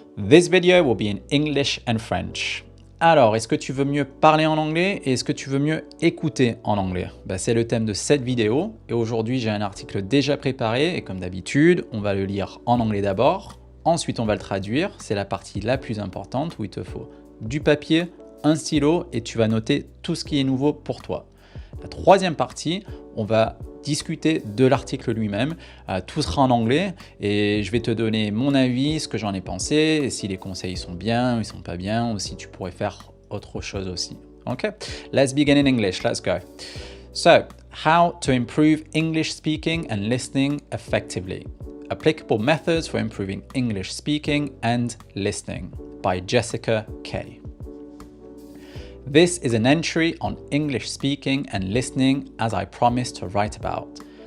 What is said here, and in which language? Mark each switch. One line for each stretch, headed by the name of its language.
English: This video will be in English and French.
French: Alors, est-ce que tu veux mieux parler en anglais et est-ce que tu veux mieux écouter en anglais? C'est le thème de cette vidéo et aujourd'hui j'ai un article déjà préparé et comme d'habitude, on va le lire en anglais d'abord, ensuite on va le traduire, c'est la partie la plus importante où il te faut du papier, un stylo et tu vas noter tout ce qui est nouveau pour toi. La troisième partie, on va discuter de l'article lui-même, tout sera en anglais et je vais te donner mon avis, ce que j'en ai pensé, et si les conseils sont bien ou ils sont pas bien, ou si tu pourrais faire autre chose aussi.
English: Okay, let's begin in English, let's go. So, how to improve English speaking and listening effectively. Applicable methods for improving English speaking and listening by Jessica Kay. This is an entry on English speaking and listening as I promised to write about.